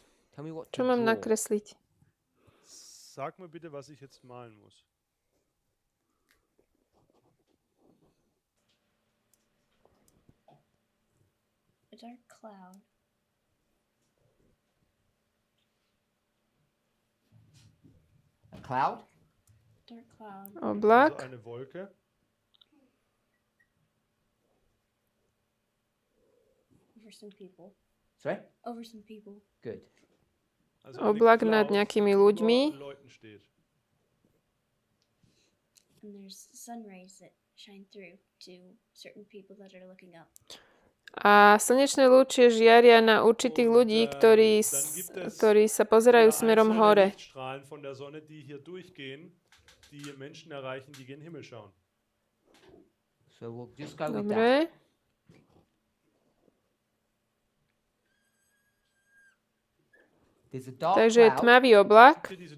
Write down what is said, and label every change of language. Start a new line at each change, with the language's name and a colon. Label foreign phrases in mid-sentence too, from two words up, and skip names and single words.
Slovak: Čo mám nakresliť?
German: Sag mir bitte, was ich jetzt malen muss.
English: A dark cloud. A cloud? Dark cloud.
Slovak: Oblak.
German: Eine Wolke.
English: Over some people. Sorry? Over some people. Good.
Slovak: Oblak nad nejakými ľuďmi.
English: And there's sun rays that shine through to certain people that are looking up.
Slovak: A slnečné lúče žiaria na určitých ľudí, ktorí sa pozerajú smerom hore. Dobre. Takže je tmavý oblak.